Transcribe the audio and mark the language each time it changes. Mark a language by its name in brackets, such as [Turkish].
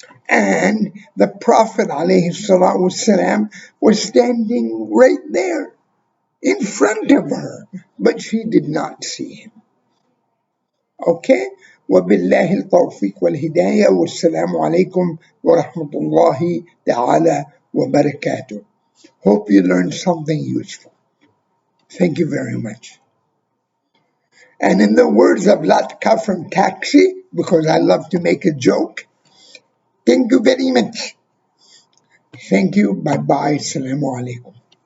[English] And the Prophet ﷺ was standing right there in front of her, but she did not see him. Okay? [Arabic] وبالله التوفيق والهداية والسلام عليكم ورحمة الله تعالى وبركاته. [English] Hope you learned something useful. Thank you very much. And in the words of Latka from Taxi, because I love to make a joke, thank you very much. Thank you. Bye-bye. Assalamu alaikum.